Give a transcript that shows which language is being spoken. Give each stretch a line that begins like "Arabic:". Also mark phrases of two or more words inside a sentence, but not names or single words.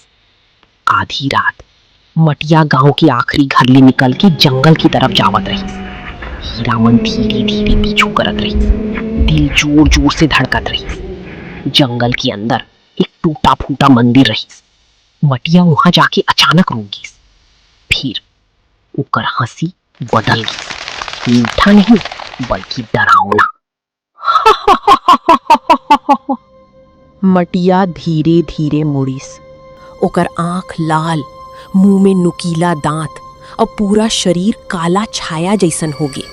Chhattisgarhi: आधी रात मटिया गांव के आखिरी घर ले निकल के जंगल की तरफ जावत रहीस। हीरा मन धीरे धीरे पीछू करत रहीस। दिल जोर जोर से धड़कत रहीस। जंगल के अंदर एक टूटा फूटा मंदिर रहीस। मटिया वहां जाके अचानक रुक गईस। फिर ओकर हंसी बदल गई, मीठा नहीं बल्कि डरावना। मटिया धीरे धीरे मुड़ीस। ओकर आंख लाल, मुंह में नुकीला दांत और पूरा शरीर काला छाया जैसन हो गे।